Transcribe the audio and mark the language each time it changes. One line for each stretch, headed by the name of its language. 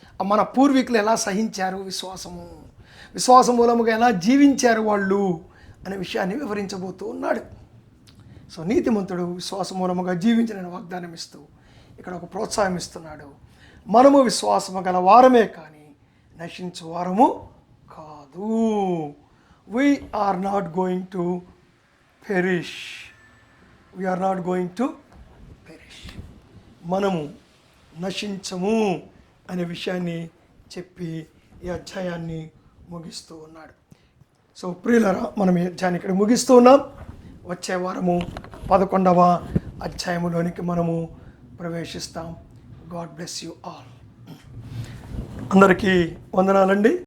Telugu: మన పూర్వీకులు ఎలా సహించారు విశ్వాసం మూలముగా ఎలా జీవించారు వాళ్ళు అనే విషయాన్ని వివరించబోతూ ఉన్నాడు. సో నీతిమంతుడు విశ్వాస మూలముగా జీవించిన వాగ్దానం ఇస్తూ ఇక్కడ ఒక ప్రోత్సాహం ఇస్తున్నాడు. మనము విశ్వాసము గల వారమే కానీ నశించు వారము కాదు.
English: We are not going to perish. We are not going to perish.
Telugu: మనము నశించము అనే విషయాన్ని చెప్పి ఈ అధ్యాయాన్ని ముగిస్తూ ఉన్నాడు. సో ప్రియులరా, మనం ఈ అధ్యాయాన్ని ఇక్కడ ముగిస్తూ ఉన్నాం. వచ్చే వారము 11వ అధ్యాయములోనికి మనము ప్రవేశిస్తాం.
English: God bless you all.
Telugu: అందరికీ వందనాలండి.